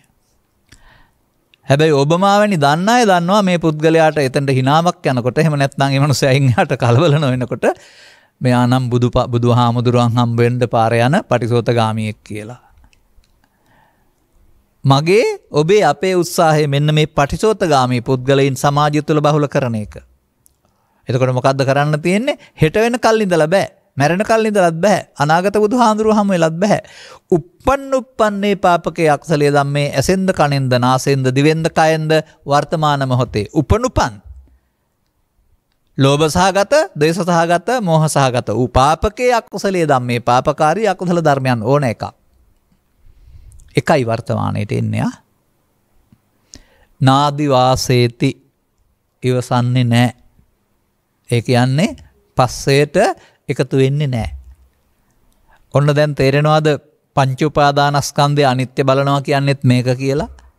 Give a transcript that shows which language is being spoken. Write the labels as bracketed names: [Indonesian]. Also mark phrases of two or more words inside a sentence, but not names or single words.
[Sinhala] හැබැයි ඔබමාවැනි දන්න අය දන්නවා මේ පුද්ගලයාට එතනට හිනාවක් යනකොට එහෙම නැත්නම් ඒ මනුස්සයා එහාට කලබල නොවෙනකොට මෙයා නම් බුදුහාමුදුරුවන් හම්බ වෙන්න පාර යන පටිසෝතගාමියෙක් කියලා. මගේ ඔබේ අපේ උත්සාහය මෙන්න මේ පටිසෝතගාමී පුද්ගලයන් සමාජය තුළ බහුල කරන එක. එතකොට මොකද්ද කරන්න තියෙන්නේ? හෙට වෙනකල් ඉඳලා බෑ. මැරෙන කල් ඉඳලත් බෑ. අනාගත බුදුහාඳුරුව හැම වෙලත් බෑ. [Pali] uppන්නේ පාපකේ අක්සලිය ධම්මේ [Sinhala] ඇසෙන්ද කනෙන්ද නාසෙන්ද දිවෙන්ද කයෙන්ද වර්තමාන මොහොතේ උපනුපන් ලෝභ සහගත, ද්වේෂ සහගත, මෝහ සහගත වූ [Pali] පාපකේ අකුසලිය ධම්මේ [Sinhala] පාපකාරී අකුසල ධර්මයන් ඕන එකක්. එකයි වර්තමානයේට එන්නේ [Pali] නාදි වාසේති [Sinhala] ඉවසන්නේ නැහැ. ඒ කියන්නේ පස්සේට එකතු වෙන්නේ නැහැ. ඔන්න දැන් තේරෙනවද පංච උපාදානස්කන්ධය අනිත්‍ය බලනවා කියන්නේත් මේක කියලා?